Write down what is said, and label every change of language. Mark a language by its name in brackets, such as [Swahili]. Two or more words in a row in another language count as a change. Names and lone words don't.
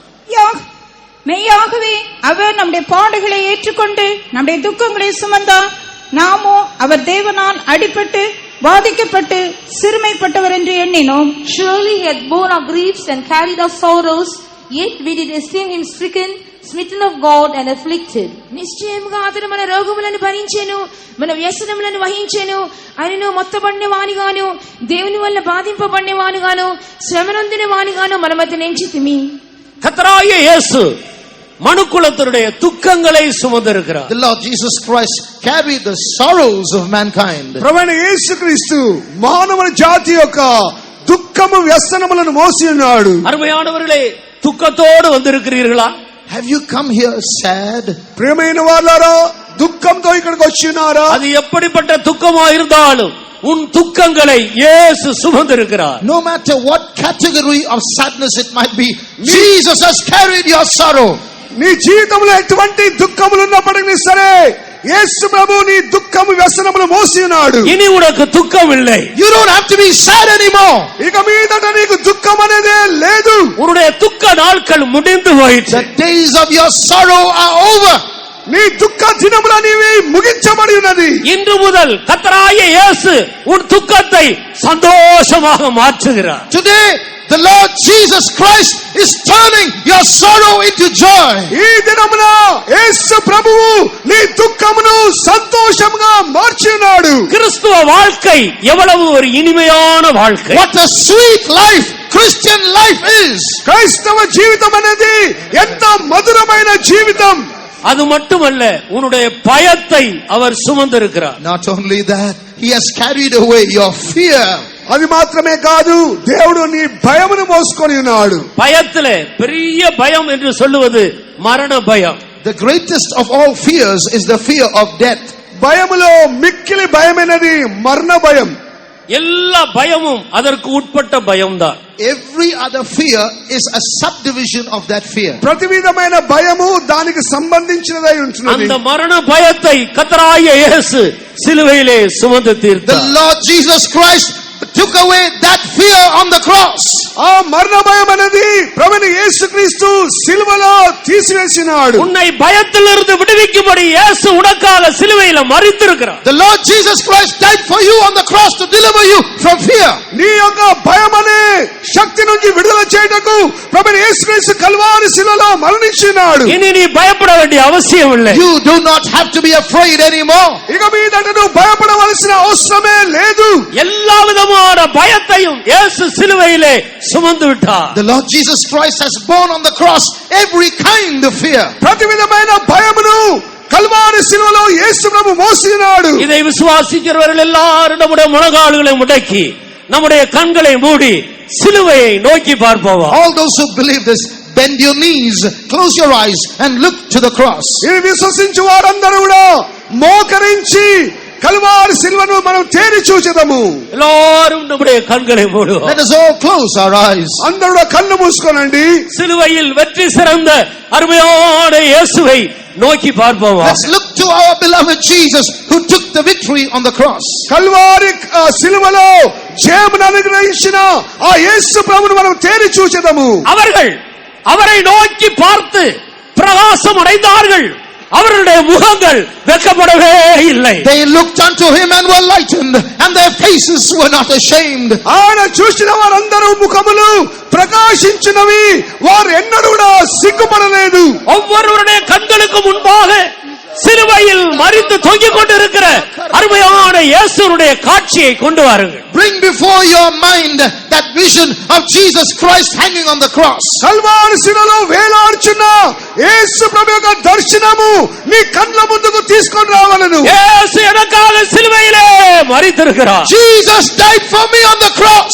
[Tamil] மெய்யாகவே அவர் நம்முடைய பாடுகளை ஏற்றுக்கொண்டு நம்முடைய துக்கங்களை சுமந்தார். நாமோ அவர் தேவனால் அடிபட்டு பாதிக்கப்பட்டு சிறுமைப்பட்டவர் என்று எண்ணினோம். [English] Surely he had borne our griefs and carried our sorrows, yet we did esteem him stricken, smitten of God and afflicted. [Telugu] నిశ్చయముగా అతడు మన రోగములను భరించెను, మన వ్యసనములను వహించెను. ఆయనను మొత్తబడిన వానిగాను, దేవుని వల్ల బాధింపబడిన వానిగాను, శ్రమనొందిన వానిగాను మనమతని ఎంచితిమి. [Tamil] கர்த்தராகிய இயேசு மனுக்குலத்தினுடைய துக்கங்களை சுமந்திருக்கிறார். [English] The Lord Jesus Christ carried the sorrows of mankind. [Telugu] ప్రభువైన యేసుక్రీస్తు మానవ జాతి యొక్క దుఃఖము వ్యసనములను మోసి ఉన్నాడు. [Tamil] அருமையானவர்களே, துக்கத்தோடு வந்திருக்கிறீர்களா? [English] Have you come here sad? [Telugu] ప్రియమైన వాళ్ళారా, దుఃఖంతో ఇక్కడికి వచ్చినారా? [Tamil] அது எப்படிப்பட்ட துக்கமா இருந்தாலும் உன் துக்கங்களை இயேசு சுமந்திருக்கிறார். [English] No matter what category of sadness it might be, Jesus has carried your sorrow. [Telugu] నీ జీవితంలో ఎటువంటి దుఃఖములు ఉన్నప్పటికీ సరే యేసు ప్రభు నీ దుఃఖము వ్యసనములు మోసి ఉన్నాడు. [Tamil] இனி உனக்கு துக்கம் இல்லை. [English] You don't have to be sad anymore. [Telugu] ఇక మీదట నీకు దుఃఖం అనేదే లేదు. [Tamil] உன்னுடைய துக்க நாட்கள் முடிந்து போயிற்று. [English] The days of your sorrow are over. [Telugu] నీ దుఃఖ దినములనేవి ముగించబడి ఉన్నది. [Tamil] இன்று முதல் கர்த்தராகிய இயேசு உன் துக்கத்தை சந்தோஷமாக மாற்றுகிறார். [English] Today, the Lord Jesus Christ is turning your sorrow into joy. [Telugu] ఈ దినమున యేసు ప్రభువు నీ దుఃఖమును సంతోషముగా మార్చినాడు. [Tamil] கிறிஸ்துவ வாழ்க்கை எவ்வளவு ஒரு இனிமையான வாழ்க்கை. [English] What a sweet life Christian life is. [Telugu] క్రైస్తవ జీవితం అనేది ఎంత మధురమైన జీవితం. [Tamil] அது மட்டுமல்ல, உன்னுடைய பயத்தை அவர் சுமந்திருக்கிறார். [English] Not only that, He has carried away your fear. [Telugu] అది మాత్రమే కాదు, దేవుడు నీ భయమును మోసుకొని ఉన్నాడు. [Tamil] பயத்திலே பெரிய பயம் என்று சொல்லுவது மரண பயம். [English] The greatest of all fears is the fear of death. [Telugu] భయములో మిక్కిలి భయమైనది మరణ భయం. [Tamil] எல்லா பயமும் அதற்கு உட்பட்ட பயம்தான். [English] Every other fear is a subdivision of that fear. [Telugu] ప్రతి విధమైన భయము దానికి సంబంధించినదై ఉంటున్నది. [Tamil] அந்த மரண பயத்தை கர்த்தராகிய இயேசு சிலுவையிலே சுமந்து [English] The [Tamil] தீர்த்தார். [English] Lord Jesus Christ took away that fear on the cross. [Telugu] ఆ మరణ భయం అనేది ప్రభువైన యేసుక్రీస్తు సిలువలో తీసివేసినాడు. [Tamil] உன்னை பயத்திலிருந்து விடுவிக்கும்படி இயேசு உனக்காக சிலுவையில மரித்திருக்கிறார். [English] The Lord Jesus Christ died for you on the cross to deliver you from fear. [Telugu] నీ యొక్క భయం అనే శక్తి నుంచి విడుదల చేయుటకు ప్రభువైన యేసుక్రీస్తు కల్వారి శిలువలో మరణించినాడు. [Tamil] இனி நீ பயப்பட வேண்டிய அவசியம் இல்லை. [English] You do not have to be afraid anymore. [Telugu] ఇక మీదట నువ్వు భయపడవలసిన అవసరమే లేదు. [Tamil] எல்லா விதமான பயத்தையும் இயேசு சிலுவையிலே சுமந்து விட்டார். [English] The Lord Jesus Christ has borne on the cross every kind of fear. [Telugu] ప్రతి విధమైన భయమును కల్వారి శిలువలో యేసు ప్రభు మోసినాడు. [Tamil] இதை விசுவாசிக்கிறவர்கள் எல்லாரும் நம்முடைய முழங்கால்களை முடக்கி நம்முடைய கண்களை மூடி சிலுவையை நோக்கி பார்ப்போம். [English] All those who believe this, bend your knees, close your eyes and look to the cross. [Telugu] ఇది విశ్వసించు వారందరూ కూడా మోకరించి కల్వారి శిలువను మనం తేరి చూచెదము. [Tamil] எல்லாரும் நம்முடைய கண்களை மூடுவோம். [English] Let us all close our eyes. [Telugu] అందరూ కళ్ళు మూసుకోనండి. [Tamil] சிலுவையில் வெற்றி சிறந்த அருமையான இயேசுவை நோக்கி பார்ப்போம். [English] Let's look to our beloved Jesus who took the victory on the cross. [Telugu] కల్వారి శిలువలో జయమును అనుగ్రహించిన ఆ యేసు ప్రభువును మనం తేరి చూచెదము. [Tamil] அவரை நோக்கி பார்த்து பிரகாசம் அடைந்தார்கள். அவர்களுடைய முகங்கள் வெட்கப்படவே இல்லை. [English] They looked unto him and were lightened, and their faces were not ashamed. [Telugu] ఆయన చూసిన వారందరూ ముఖములు ప్రకాశించినవి, వారు ఎన్నడూ కూడా సిగ్గుపడలేదు. [Tamil] ஒவ்வொருவருடைய கண்களுக்கு முன்பாக சிலுவையில் மரித்து தொங்கிக் கொண்டிருக்கிற அருமையான இயேசுவுடைய காட்சியை கொண்டு வாருங்கள். [English] Bring before your mind that vision of Jesus Christ hanging on the cross. [Telugu] కల్వారి శిలువలో వేలాడుచున్న యేసు ప్రభు యొక్క దర్శనము నీ కళ్ళ ముందుకు తీసుకొని రావాలను. [Tamil] இயேசு எனக்காக சிலுவையிலே மரித்திருக்கிறார். [English] Jesus died for me on the cross.